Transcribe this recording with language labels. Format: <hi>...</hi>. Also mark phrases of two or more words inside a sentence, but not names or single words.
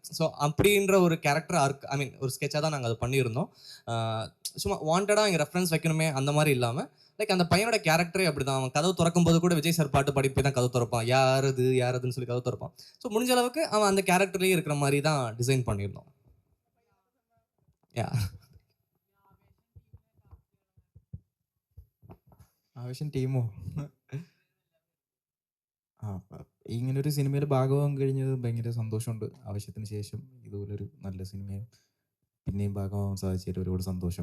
<ta>ஸோ அப்படின்ற ஒரு கேரக்டர் ஒரு ஸ்கெட்சாக தான் நாங்கள் அதை பண்ணியிருந்தோம். சும்மா வாண்டடாக இங்கே ரெஃபரன்ஸ் வைக்கணுமே அந்த மாதிரி இல்லாமல், லைக் அந்த பையனோட கேரக்டரே அப்படி தான். அவன் கதவு திறக்கும் போது கூட விஜய் சார் பாட்டு பாடி போய் தான் கதவு திறப்பான். யாருதுன்னு சொல்லி கதவு திறப்பான். ஸோ முடிஞ்ச அளவுக்கு அவன் அந்த கேரக்டர்லேயே இருக்கிற மாதிரி தான் டிசைன் பண்ணியிருந்தோம்.</ta> <ml>ആവശ്യം ടീമോ ഇങ്ങനൊരു സിനിമയിൽ ഭാഗമാകാൻ കഴിഞ്ഞത് ഭയങ്കര സന്തോഷമുണ്ട്. ആവശ്യത്തിന് ശേഷം ഇതുപോലൊരു നല്ല സിനിമയും പിന്നെയും ഭാഗമാകാൻ സാധിച്ചതിൽ ഒരുപാട് സന്തോഷം.</ml>